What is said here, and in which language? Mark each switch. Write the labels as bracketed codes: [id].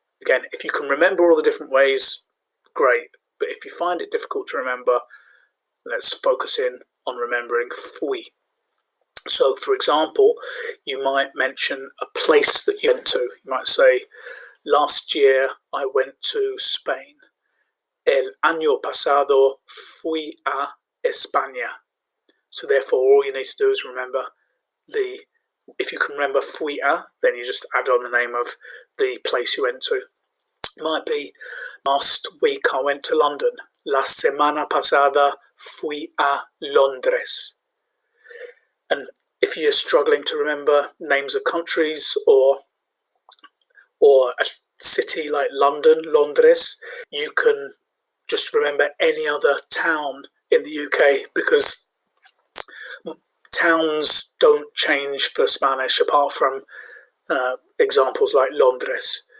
[en] Again, if you can remember all the different ways, great. But if you find it difficult to remember, let's focus in on remembering fui. So, for example, you might mention a place that you went to. You might say, last year I went to Spain. [es] El año pasado fui a España. [en] So therefore, all you need to do is remember if you can remember fui a, then you just add on the name of the place you went to. It might be, last week I went to London. [es] La semana pasada fui a Londres. [en] And if you're struggling to remember names of countries or a city like London, Londres, you can just remember any other town in the UK, because towns don't change for Spanish apart from examples like Londres.